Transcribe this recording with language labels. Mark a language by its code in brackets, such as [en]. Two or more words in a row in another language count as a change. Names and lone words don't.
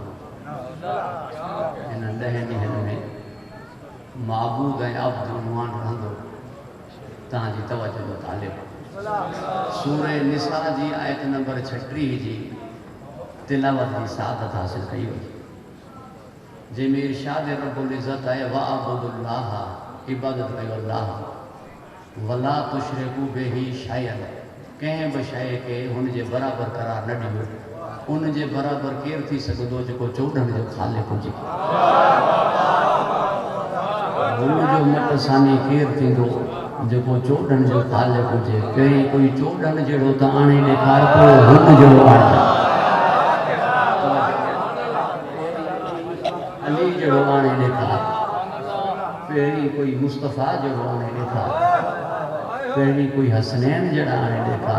[sd] हिन 10 ॾींहंनि में माबूद ऐं अब्द उनवान रहंदो। तव्हांजी तवज्जो जो तालिब सूरे निसा जी आयत नंबर 36 जी तिलावत जी सादत हासिल कई वई, जंहिंमें इरशाद [ar] رب العزة [sd] आहे वअब्दुल्लाह, इबादत कयो अल्लाह, [ar] ولا تشركوا به شيئا, [sd] कंहिं बि शइ खे हुन जे बराबरि करार न ॾियो। उन जे बराबरि केरु थी सघंदो जेको चोॾहं जो ख़ालिक़ हुजे। हुन जो मटसानी केरु थींदो जेको चोॾहं जो ख़ालिक़ हुजे। पहिरीं कोई चोॾहं जहिड़ो त आणे ॾेखार, पोइ हुन जो आणे अली जहिड़ो आणे ॾेखार, पहिरीं कोई मुस्तफ़ा जहिड़ो आणे ॾेखार, पहिरीं कोई हसनैन जहिड़ा आणे ॾेखार।